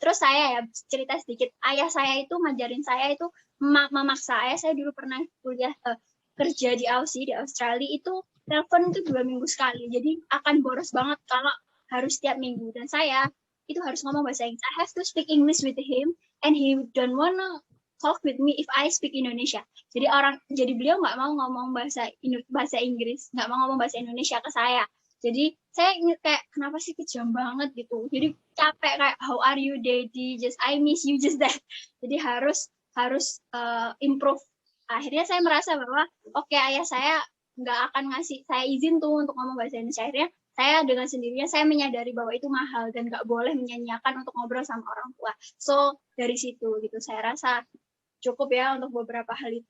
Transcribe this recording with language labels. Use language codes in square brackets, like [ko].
[id] Terus saya ya cerita sedikit. Ayah saya itu ngajarin saya itu memaksa. Ayah saya dulu pernah kuliah kerja di Aussie, di Australia, itu telepon itu 2 minggu sekali. Jadi akan boros banget kalau harus tiap minggu. Dan saya itu harus ngomong bahasa Inggris. [en] I have to speak English with him, and he don't wanna talk with me if I speak Indonesia. [id] Jadi beliau nggak mau ngomong bahasa Inggris, nggak mau ngomong bahasa Indonesia ke saya. Jadi saya kayak kenapa sih kejam banget gitu. Jadi capek kayak how are you daddy, just I miss you, just that. Jadi harus improve. Akhirnya saya merasa bahwa oke, ayah saya nggak akan ngasih saya izin tuh untuk ngomong bahasa Indonesia. Akhirnya saya dengan sendirinya saya menyadari bahwa itu mahal dan nggak boleh menyanyiakan untuk ngobrol sama orang tua. So dari situ gitu saya rasa cukup ya untuk beberapa hal itu.